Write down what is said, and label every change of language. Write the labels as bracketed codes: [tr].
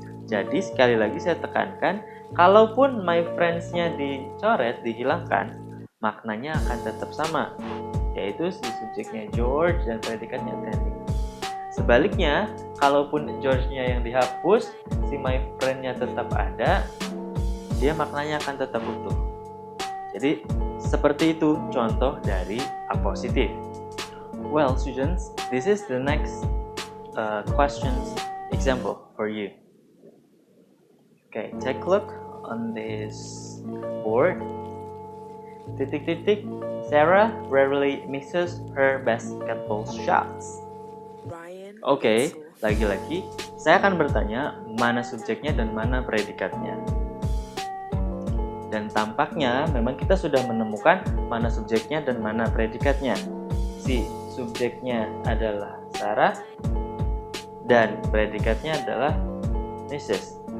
[id] Jadi sekali lagi saya tekankan, kalaupun [en] my friends- [id] nya dicoret, dihilangkan, maknanya akan tetap sama, yaitu si subjeknya George dan predikatnya attending. Sebaliknya, kalaupun George-nya yang dihapus, si my friend-nya tetap ada, dia maknanya akan tetap utuh. Jadi, seperti itu contoh dari apositif. [en] Well, students, this is the next questions example for you. Okay, take a look on this board. [id] Titik-titik, [en] Sarah rarely misses her basketball shots. [id] Oke, lagi-lagi saya akan bertanya mana subjeknya dan mana predikatnya. Dan tampaknya memang kita sudah menemukan mana subjeknya dan mana predikatnya. Si subjeknya adalah Sarah dan predikatnya adalah Mrs.